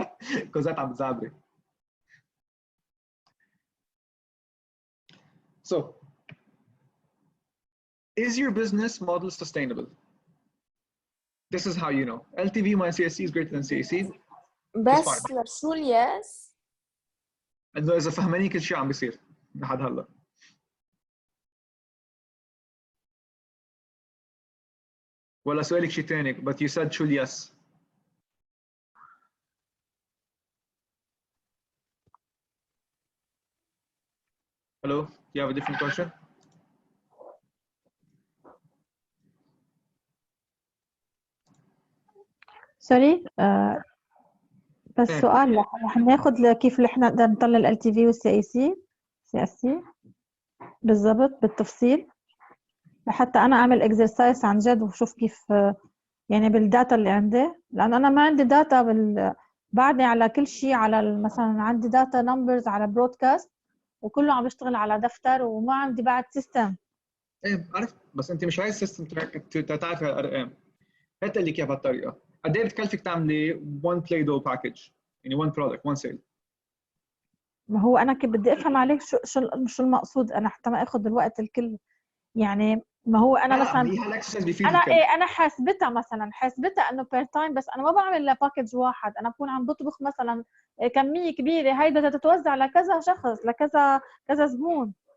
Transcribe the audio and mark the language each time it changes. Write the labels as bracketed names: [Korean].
[English] Because that I'm zabri. So, is your business model sustainable? This is how you know. LTV minus CAC is greater than CAC. [Arabic] بس لشو الياس؟ انه اذا فهماني كل شيء عم بيصير لحد هلا. ولا سؤالك شيء ثاني [English] but you said [Arabic] شو الياس؟ [English] Hello, you have a different question? [Arabic] سوري بس سؤال رح ناخذ كيف احنا نقدر نطلع ال LTV والسي اي سي بالضبط بالتفصيل لحتى انا اعمل اكسرسايز عن جد وشوف كيف يعني بالداتا اللي عندي، لانه انا ما عندي داتا بعدني على كل شيء، على مثلا عندي داتا نمبرز على برودكاست وكله عم بشتغل على دفتر وما عندي بعد سيستم. ايه عرفت، بس انت مش عايز سيستم تعرفي الارقام. هات لي اياها بهالطريقه. قد ايه بتكلفك تعملي [English] one play doh package [Arabic] يعني [English] one product one sale؟ [Arabic] ما هو انا كيف بدي افهم عليك شو المقصود انا حتى ما اخذ الوقت الكل يعني. ما هو انا مثلا انا حاسبتها مثلا انه بير تايم، بس انا ما بعمل لباكج واحد، انا بكون عم بطبخ مثلا كميه كبيره هيدا تتوزع لكذا شخص لكذا زبون.